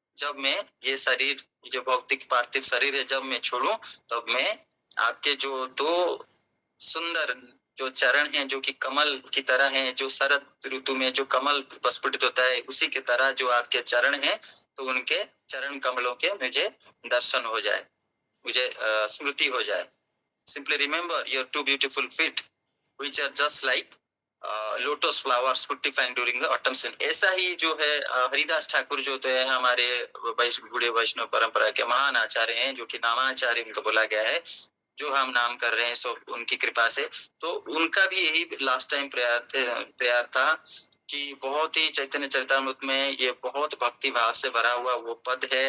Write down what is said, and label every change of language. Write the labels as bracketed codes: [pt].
[hi] जब मैं ये शरीर, जो भौतिक पार्थिव शरीर है, जब मैं छोड़ू, तब मैं आपके जो दो सुंदर जो चरण हैं, जो कि कमल की तरह हैं, जो शरद ऋतु में जो कमल प्रस्फुटित होता है, उसी की तरह जो आपके चरण हैं, तो उनके चरण कमलों के मुझे दर्शन हो जाए, मुझे स्मृति हो जाए। [en] Simply remember your two beautiful feet, which are just like lotus flowers fructifying during the autumn season। [hi] ऐसा ही जो है हरिदास ठाकुर जो तो है हमारे बूढ़े वैष्णव परंपरा के महान आचार्य हैं, जो कि नामाचार्य उनको बोला गया है, जो हम नाम कर रहे हैं सो उनकी कृपा से। तो उनका भी यही लास्ट टाइम प्रेयर था कि बहुत ही चैतन्य चरितामृत में ये बहुत भक्ति भाव से भरा हुआ वो पद है।